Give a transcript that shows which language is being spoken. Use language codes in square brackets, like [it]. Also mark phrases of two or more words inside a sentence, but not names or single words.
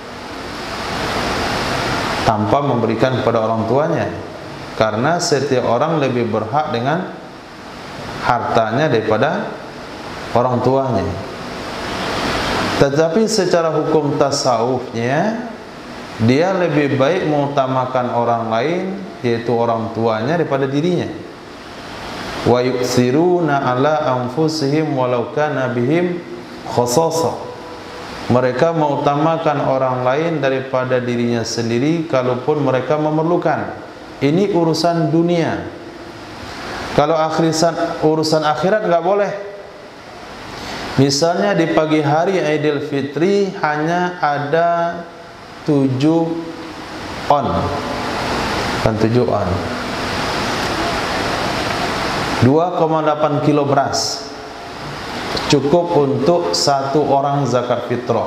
[id] Tanpa memberikan kepada orang tuanya, karena setiap orang lebih berhak dengan hartanya daripada orang tuanya. Tetapi secara hukum tasawufnya, dia lebih baik mengutamakan orang lain, yaitu orang tuanya, daripada dirinya. [ar] وَيُؤْثِرُونَ عَلَىٰ أَنفُسِهِمْ وَلَوْ كَانَ بِهِمْ خَصَاصَةٌ. [id] Mereka mengutamakan orang lain daripada dirinya sendiri kalaupun mereka memerlukan. Ini urusan dunia. Kalau urusan akhirat nggak boleh. Misalnya di pagi hari Idul Fitri hanya ada 7 on, kan 7 on, 2,8 kilo beras cukup untuk satu orang zakat fitrah.